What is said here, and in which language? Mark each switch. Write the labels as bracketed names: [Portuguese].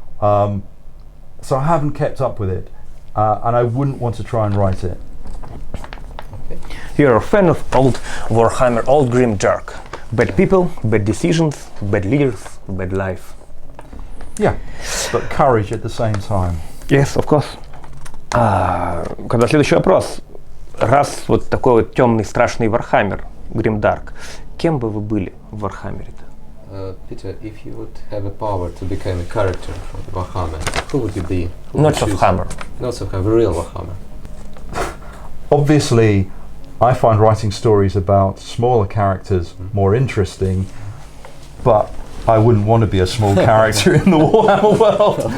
[English] So I haven't kept up with it, and I wouldn't want to try and write it. Okay. You're a fan of old Warhammer, old grim dark. Bad people, bad decisions, bad leaders, bad life. Yeah, but courage at the same time. Yes, of course. [Russian] Когда следующий вопрос. Раз вот такой вот темный, страшный Warhammer, Grimdark, кем бы вы были в Warhammer-то? [English] Peter, if you would have a power to become a character from Warhammer, who would you be? Not of Hammer. Not of Hammer, real Warhammer. Obviously, I find writing stories about smaller characters more interesting, but I wouldn't want to be a small character in the Warhammer world.